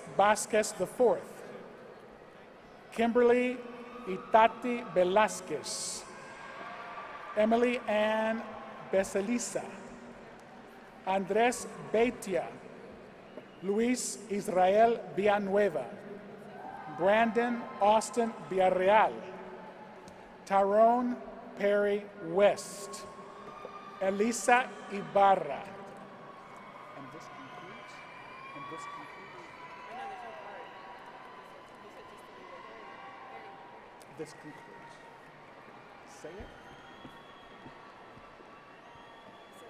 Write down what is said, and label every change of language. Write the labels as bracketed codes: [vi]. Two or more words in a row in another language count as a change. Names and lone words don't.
[en] Vasquez IV, Kimberly Itati Velasquez, Emily Ann Beselisa, Andres Beitia, Luis Israel Villanueva, Brandon Austin Villarreal, Tyrone Perry West, Elisa Ibarra. And this concludes. This concludes. Say it.